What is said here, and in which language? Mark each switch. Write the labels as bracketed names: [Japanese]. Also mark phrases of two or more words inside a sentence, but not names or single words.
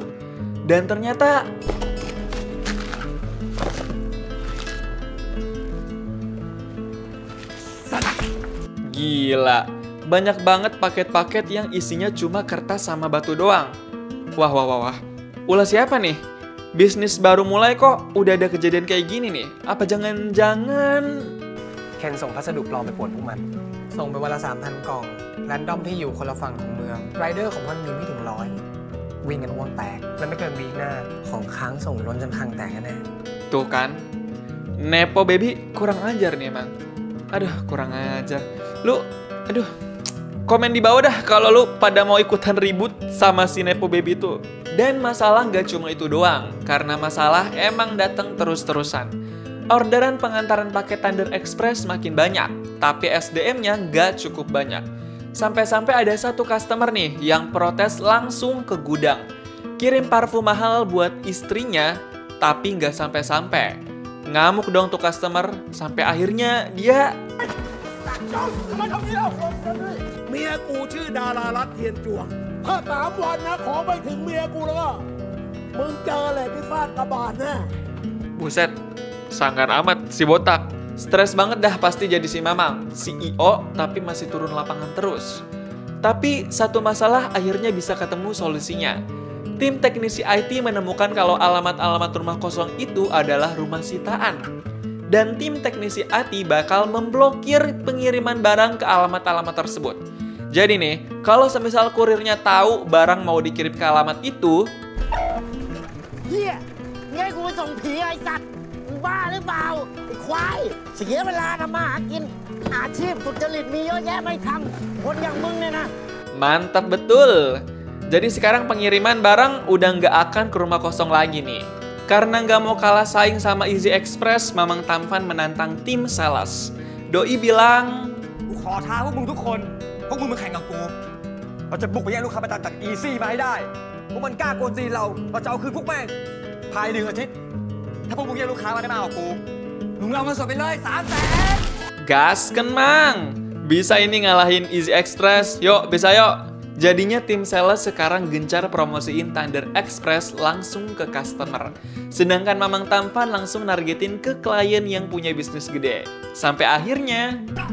[Indonesian] Dan ternyata gila, banyak banget paket-paket yang isinya cuma kertas sama batu doang. Wah. Ulah siapa nih? Bisnis baru mulai kok udah ada kejadian kayak gini nih. Apa jangan-jangan [Thai] เคนส่งพัสดุปลอมไปป่วนพวกมัน ส่งไปวันละ 3,000 กล่อง แรนดอมที่อยู่คนละฝั่งของเมือง ไรเดอร์ของมันมีไม่ถึง100 วิ่งกันห่วงแตก และไม่เกินวีคหน้า ของค้างส่งล้นจนคลังแตกแน่ [Indonesian] tuh kan? Nepo Baby kurang ajar nih emang. Aduh, kurang ajar. Lu, aduh, komen di bawah dah kalau lu pada mau ikutan ribut sama si Nepo Baby itu. Dan masalah nggak cuma itu doang, karena masalah emang datang terus-terusan. Orderan pengantaran paket Thunder Express makin banyak, tapi SDM-nya nggak cukup banyak. Sampai-sampai ada satu customer nih yang protes langsung ke gudang. Kirim parfum mahal buat istrinya, tapi nggak sampai-sampai. Ngamuk dong tuh customer, sampai akhirnya dia [Thai] เมียกูชื่อดารารัตน์เทียนจวงถ้า3 วันนะขอไปถึงเมียกูแล้วก็มึงเจอเลยพิซซ่ากระบาดแน่ [Indonesian] buset, sanggar amat si botak. Stres banget dah pasti jadi si Mamang, CEO tapi masih turun lapangan terus. Tapi satu masalah akhirnya bisa ketemu solusinya. Tim teknisi IT menemukan kalau alamat-alamat rumah kosong itu adalah rumah sitaan. Dan tim teknisi IT bakal memblokir pengiriman barang ke alamat-alamat tersebut. Jadi nih, kalau semisal kurirnya tahu barang mau dikirim ke alamat itu, [Thai] เฮียไงกูไปส่งผีไอ้สัตว์มึงบ้าหรือเปล่าไอ้ควายเสียเวลาทำมาหากินอาชีพสุจริตมีเยอะแยะไม่ทำคนอย่างมึงเนี่ยนะ [Indonesian] mantap betul. Jadi sekarang pengiriman barang udah nggak akan ke rumah kosong lagi nih. Karena nggak mau kalah saing sama Easy Express, Mamang Tampan menantang tim sales. Doi bilang, [Thai] กูขอท้าพวกมึงทุกคน พวกมึงมาแข่งกับกู เราจะบุกไปแย่งลูกค้าประจำจากอีซี่มาให้ได้ พวกมันกล้ากวนตีนเรา เราจะเอาคืนพวกแม่ง ภายใน1 อาทิตย์ ถ้าพวกมึงแย่งลูกค้ามาได้มากกว่ากู มึงเอาเงินสดไปเลย300,000 [Indonesian] gasken Mang, bisa ini ngalahin Easy Express, yuk bisa yuk. Jadinya tim sales sekarang gencar promosiin Thunder Express langsung ke customer. Sedangkan Mamang Tampan langsung nargetin ke klien yang punya bisnis gede. Sampai akhirnya